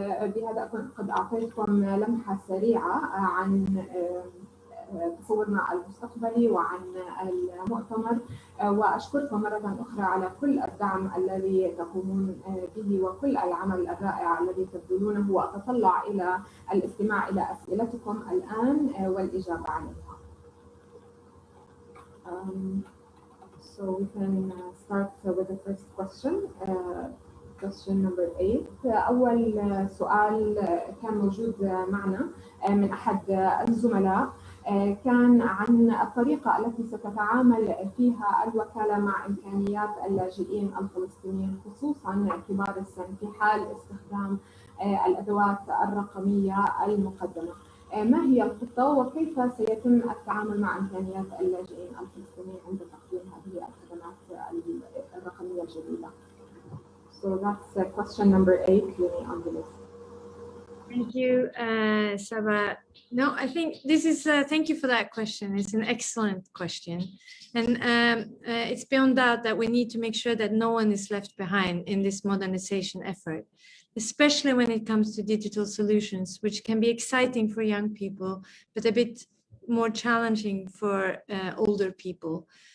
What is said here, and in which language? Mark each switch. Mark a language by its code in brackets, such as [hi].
[ar] بهذا قد أعطيتكم لمحة سريعة عن تصورنا المستقبلي وعن المؤتمر، وأشكركم مرة أخرى على كل الدعم الذي تقومون به وكل العمل الرائع الذي تبذلونه، وأتطلع إلى الاستماع إلى أسئلتكم الآن والإجابة عليها. [en] So we can start with the first question. Question number 8. [ar] أول سؤال كان موجود معنا من أحد الزملاء كان عن الطريقة التي ستتعامل فيها الوكالة مع إمكانيات اللاجئين الفلسطينيين خصوصاً كبار السن في حال استخدام الأدوات الرقمية المقدمة. ما هي الخطة وكيف سيتم التعامل مع إمكانيات اللاجئين الفلسطينيين عند تقديم هذه الخدمات الرقمية الجديدة؟ [en] So that's question number 8, Leni, on the list. Thank you, Saba. No, I think this is, thank you for that question. It's an excellent question. And it's beyond doubt that we need to make sure that no one is left behind in this modernization effort, especially when it comes to digital solutions, which can be exciting for young people, but a bit more challenging for older people.